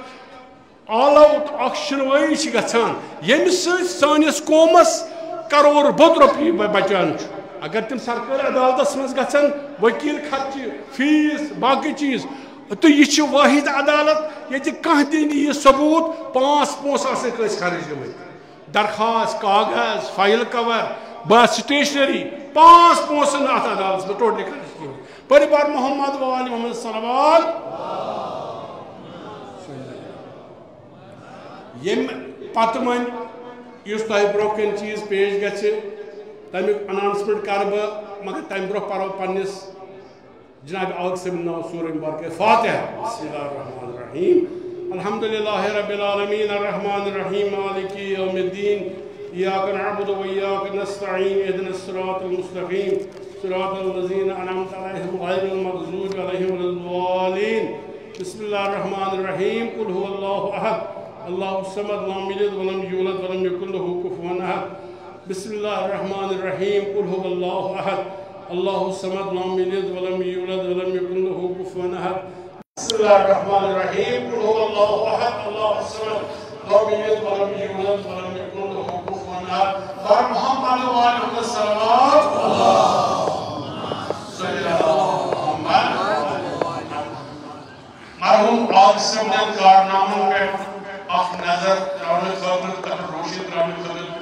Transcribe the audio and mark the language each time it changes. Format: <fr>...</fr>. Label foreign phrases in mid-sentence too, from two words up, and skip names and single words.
<ks>اکھ آلو اکھ شِنوٲیی چھِ گژھان ییٚمہِ سۭتۍ سٲنِس قومس کرور بوٚد رۄپیہِ بچان چھُ اگر تِم سرکٲرۍ عدالتس منٛز گژھن ؤکیٖل خرچہِ فیٖس باقٕے چیٖز تہٕ یہِ چھِ وٲحد عدالت ییٚتہِ کانٛہہ تہِ نہٕ یہِ ثبوٗت 5 پونٛسہٕ آسن کٲنٛسہِ خرٕچ گٔمٕتۍ درخواست کاغذ</ks> <en>file cover</en> <ks>بس سٹیشنری 5 پونٛسہٕ نہٕ اتھ عدالتس منٛز ٹوٹلی خرٕچ کِہیٖنۍ پٔرِبار</ks> <ar>محمد وآلِ محمد صلوات</ar> <ks>ییٚمہِ پتہٕ وۄنۍ یُس تۄہہِ برونٛہہ کَنہِ چیٖز پیش گژھِ تمیُک اناؤنسمنٹ کرٕ بہٕ مگر تمہِ برونٛہہ پرو پننِس جناب آغا صٲبِن ناو سورہ مبارکہ فاتحہ</ks> <ar>بسم اللہ الرحمن الرحیم الحمد للہ رب العالمین الرحمن الرحیم مالک یوم الدین ایاک نعبد و ایاک نستعین اهدنا الصراط المستقیم صراط الذین انعمت علیہم غیر المغضوب علیہم ولا الضالین بسم اللہ الرحمن الرحیم قل هو اللہ احد اللہ الصمد لم یلد ولم یولد ولم یکن له کفوا احد بسم اللہ الرحمن الرحیم قل هو اللہ احد اللہ الصمد لم یلد ولم یولد ولم یکن له کفوا احد بسم اللہ الرحمن الرحیم قل هو اللہ احد اللہ الصمد لم یلد ولم یولد ولم یکن له کفوا احد اور محمد وآلہ محمد صلوات صلی اللہ محمد</ar> <ks>مرحوم آغا صٲب</ks> <ur>نے کارناموں پہ</ur> <ks>اکھ نظر تراؤنہٕ خٲطرٕ تتھ روشنی تراؤنہٕ خٲطرٕ</ks>